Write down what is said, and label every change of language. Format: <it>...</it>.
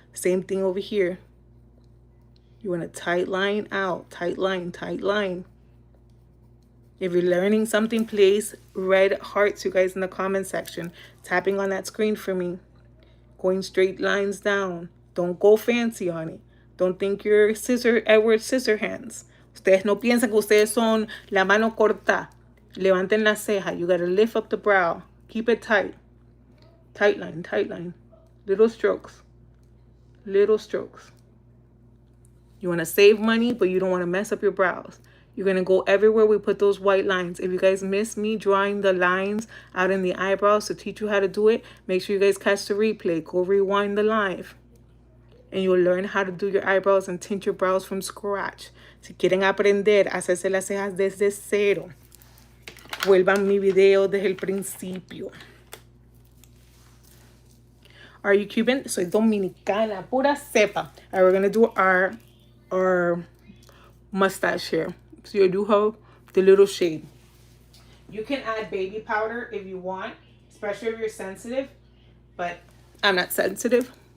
<en>Same thing over here. You want to tight line out, tight line, tight line. If you're learning something, place red hearts, you guys, in the comment section. Tapping on that screen for me. Going straight lines down. Don't go fancy on it. Don't think you're Edward Scissorhands.</en> <es>Ustedes no piensan que ustedes son la mano corta. Levanten la ceja.</es> <en>You got to lift up the brow. Keep it tight. Tight line, tight line. Little strokes. Little strokes. You want to save money, but you don't want to mess up your brows. You're going to go everywhere we put those white lines. If you guys miss me drawing the lines out in the eyebrows to teach you how to do it, make sure you guys catch the replay. Go rewind the live. And you'll learn how to do your eyebrows and tint your brows from scratch.</en> <es>Si quieren aprender a hacerse las cejas desde cero, vuelvan mi video desde el principio.</es> <en>Are you Cuban?</en> <es>Soy dominicana, pura cepa.</es> <en>All right, we're going to do our mustache here. So you do have the little shade. You can add baby powder if you want, especially if you're sensitive, but I'm not sensitive.</en>